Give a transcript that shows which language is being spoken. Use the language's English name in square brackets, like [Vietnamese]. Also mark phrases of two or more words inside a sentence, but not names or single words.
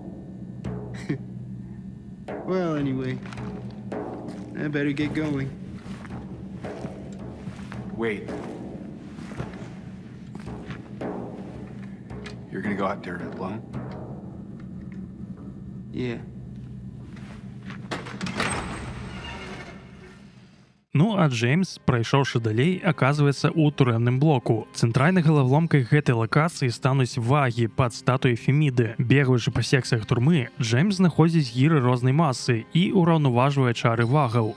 [English] Well, anyway, I better get going. Wait. You're gonna go out there alone? Yeah. [Belarusian] Ну, а Джеймс, прайшоўшы далей, аказваецца ў турэмным блоку. Цэнтральнай галавломкай гэтай лакацыі стануць вагі пад статуяй Феміды. Бегаючы па секцыях турмы, Джеймс знаходзіць гіры рознай масы і ўраўнаважвае чары вагаў.